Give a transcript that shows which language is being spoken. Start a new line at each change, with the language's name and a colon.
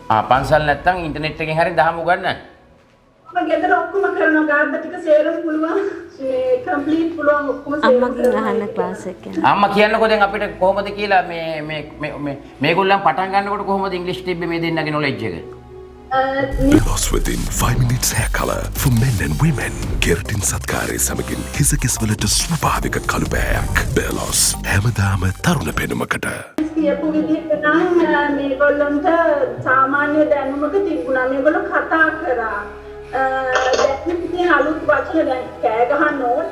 Sinhala: පන්සල් නැත්තම් ඉන්ටර්නෙට් එකෙන් හරි දහම උගන්නන්න. මම ගෙදර ඔක්කොම කරනවා ගාඩ ටික සේරම පුළුවන්. මේ කම්ප්ලීට් පුළුවන් ඔක්කොම අම්මගෙන් අහන්න ක්ලාස් එක යනවා. අම්මා කියන්නකෝ දැන් අපිට කොහොමද කියලා මේගොල්ලන් පටන් ගන්නකොට කොහොමද ඉංග්‍රීසි තිබ්බේ මේ දෙන්නගේ knowledge එක?
English: Belos within 5 minutes hair color for men and women.
Sinhala: Keratin සත්කාරය සමගින් හිස කෙස්වලට ස්වභාවික කළුබෑයක්. Belos හැමදාම තරුණ පෙනුමකට. කියපු විදිහට නම් මේගොල්ලන්ට සාමාන්‍ය දැනුමක තිබුණා. මේගොල්ලෝ කතා කරා. දැන් ඉතින් අලුත් වචන දැන් කෑ ගහන්න ඕන.